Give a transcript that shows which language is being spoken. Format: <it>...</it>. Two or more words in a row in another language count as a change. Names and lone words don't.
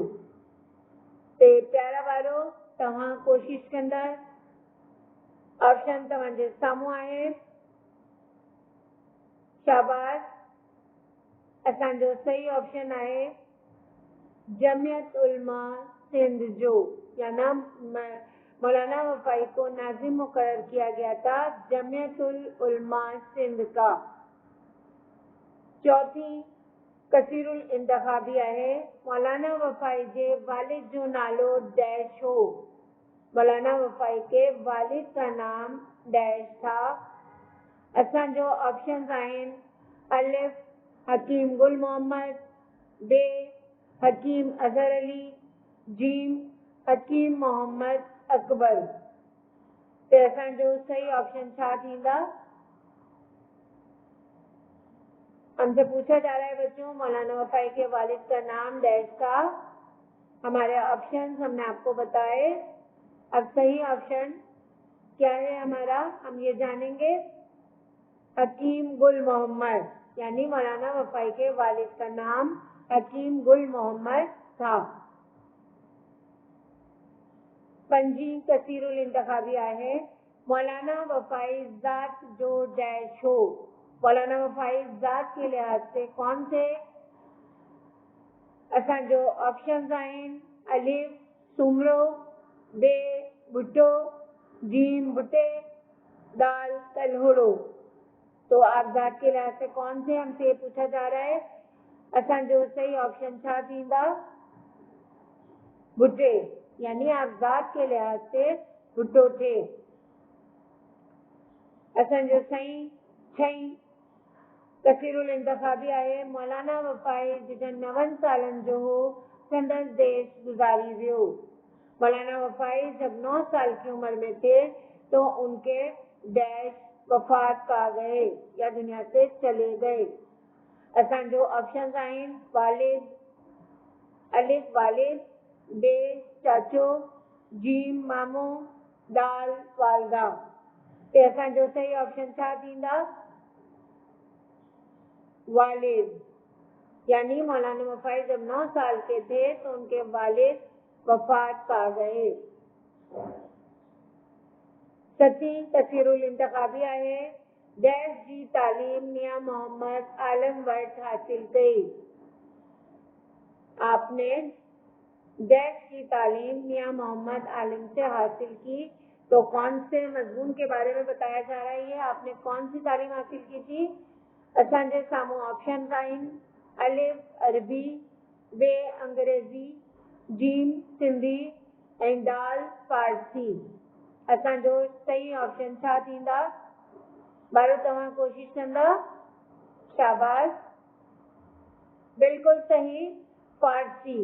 <sd>ते प्यारा वारो, तव्हां कोशिश कंदा, ऑप्शन तव्हांजे साम्हूं आहे। शाबाश। असांजो सही ऑप्शन आहे जमियत उलमा सिंध जो,</sd> <ur>یعنی مولانا وفائی کو ناظم مقرر کیا گیا تھا جمعیت العلماء سندھ کا.</ur> <sd>चौथी कसीरुल इंतखाबी आहे मौलाना वफ़ाई जे वालिद जो नालो डैश हो।</sd> <ur>مولانا وفائی کے والد کا نام ڈیش تھا.</ur> <sd>असांजो ऑप्शंस आहिनि अलिफ हकीम गुल मोहम्मद, बे हकीम अजहर अली, जीम हकीम मोहम्मद अकबर। ते असांजो सही ऑप्शन छा थींदा?</sd> <ur>ہم سے پوچھا جا رہا ہے بچوں مولانا وفائی کے والد کا نام ڈیش تھا. ہمارے آپشنز ہم نے آپ کو بتائے. اب صحیح آپشن کیا ہے ہمارا، ہم یہ جانیں گے. حکیم گل محمد، یعنی مولانا وفائی کے والد کا نام حکیم گل محمد تھا.</ur> <sd>पंजी कसीरुल इंतखाबी आहे मौलाना वफ़ाई ज़ात जो डैश हो।</sd> <ur>مولانا وفائی ذات کے لحاظ سے کون سے?</ur> <sd>असांजो ऑप्शंस आहिनि अलिफ सुमरो, बे भुट्टो, जीम भुट्टे, दाल तलहुड़ो।</sd> <ur>تو آپ ذات کے لحاظ سے کون سے، ہم سے یہ پوچھا جا رہا ہے.</ur> <sd>असांजो सही ऑप्शन छा थींदा? भुट्टे,</sd> <ur>یعنی آپ ذات کے لحاظ سے بھٹو تھے.</ur> <sd>असांजो सही छही कसीरुल इंतखाबी आहे मौलाना वफ़ाई जॾहिं 9 सालनि जो हो संदसि देश गुजारी वियो।</sd> <ur>مولانا وفائی جب 9 سال کی عمر میں تھے تو ان کے ڈیش وفات پا گئے یا دنیا سے چلے گئے.</ur> <sd>असांजो ऑप्शंस आहिनि वालिद, अलिफ वालिद, बे चाचो, जीम मामो, दाल वालदा। ते असांजो सही ऑप्शन छा थींदा?</sd> <ur>والد، یعنی مولانا وفائی جب 9 سال کے تھے تو ان کے والد وفات پا گئے.</ur> <sd>सती तसीरुल इंतखाबी आहे डैश जी तालीम मियां मोहम्मद आलम वटि हासिल कई।</sd> <ur>آپ نے ڈیش کی تعلیم میاں محمد عالم سے حاصل کی. تو کون سے مضمون کے بارے میں بتایا جا رہا ہے، آپ نے کون سی تعلیم حاصل کی تھی?</ur> <sd>असांजे साम्हूं ऑप्शन आहिनि अलिफ अरबी, बे अंग्रेज़ी, जीम सिंधी ऐं दाल फारसी। असांजो सही ऑप्शन छा थींदा? ॿारो तव्हां कोशिश कंदा? शाबाश,</sd> <ur>بالکل صحیح، فارسی.</ur>